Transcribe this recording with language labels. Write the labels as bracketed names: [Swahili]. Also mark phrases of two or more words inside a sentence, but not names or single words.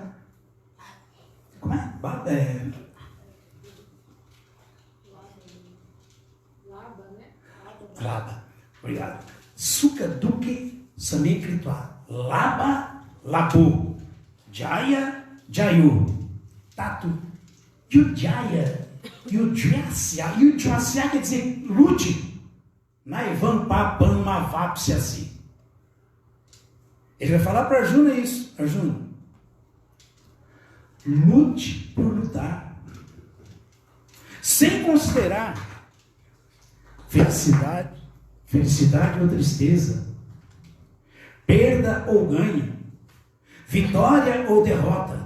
[Portuguese] Como é? Labha. Obrigado. [Sanskrit] Sukha Dukha Samekritva. Labha, Labhu. Jaya, Jayu. Tatu. [Portuguese] E o Jaya, e o Jyasya quer dizer lute. [Sanskrit] Naivam papam mavapsyasi. [Portuguese] Ele vai falar para Arjuna isso. Arjuna, lute por lutar. Sem considerar felicidade ou tristeza, perda ou ganho, vitória ou derrota.